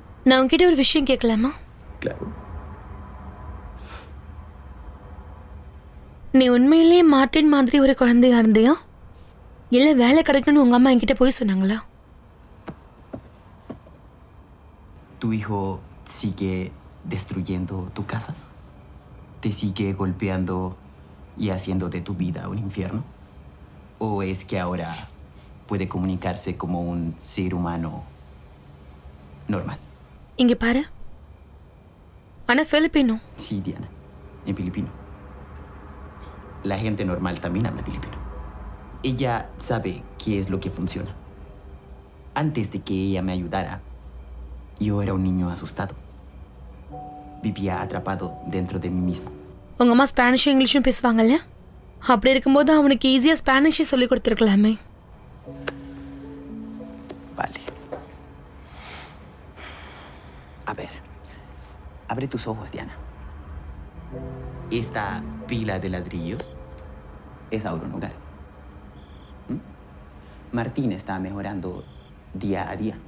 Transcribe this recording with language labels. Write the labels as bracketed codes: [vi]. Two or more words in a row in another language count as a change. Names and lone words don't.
[ta] நான் உன்கிட்ட ஒரு விஷயம் கேட்கலாமா? [es] Claro. [ta] நீ உண்மையிலேயே மார்ட்டின் மாதிரி ஒரு குழந்தையா இருந்தியா, இல்ல வேலை கிடைக்கணும்னு உங்க அம்மா என்கிட்ட போய் சொன்னாங்களா? [es] ¿Tu hijo sigue destruyendo tu casa? ¿Te sigue golpeando y haciendo de tu vida un infierno? ¿O es que ahora puede comunicarse como un ser humano normal? [ta] இங்க பாரு, ஆனா பிலிப்பினோ. [es] Sí, Diana, en filipino. La gente normal también habla filipino. Ella sabe qué es lo que funciona. Antes de que ella me ayudara, yo era un niño asustado. Vivía atrapado dentro de mí mismo. [ta] உங்க அம்மா ஸ்பானிஷும் இங்கிலீஷும் பேசுவாங்கல்ல, அப்படி இருக்கும்போது அவனுக்கு ஈஸியா ஸ்பானிஷே சொல்லி கொடுத்துருக்கலாமே. [es] Vale. A ver, abre tus ojos, Diana. Esta pila de ladrillos es Auro Nogal. Martín está mejorando día a día.